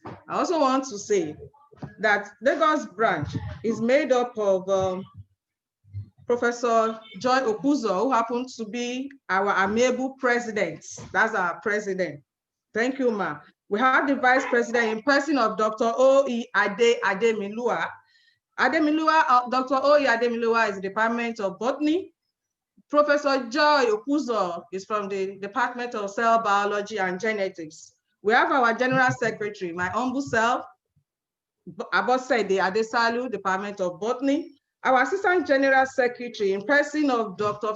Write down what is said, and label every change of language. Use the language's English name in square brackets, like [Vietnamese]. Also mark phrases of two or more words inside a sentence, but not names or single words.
[English] I also want to say that Lagos branch is made up of Professor Joy Okuzo, who happens to be our amiable president. That's our president. Thank you, ma. We have the vice president in person of Dr. O.E. Ademilua. Dr. O.E. Ademilua is the Department of Botany. Professor Joy Okuzo is from the Department of Cell Biology and Genetics. We have our General Secretary, my humble self, Abosede Adesalu, Department of Botany. Our Assistant General Secretary in person of Dr.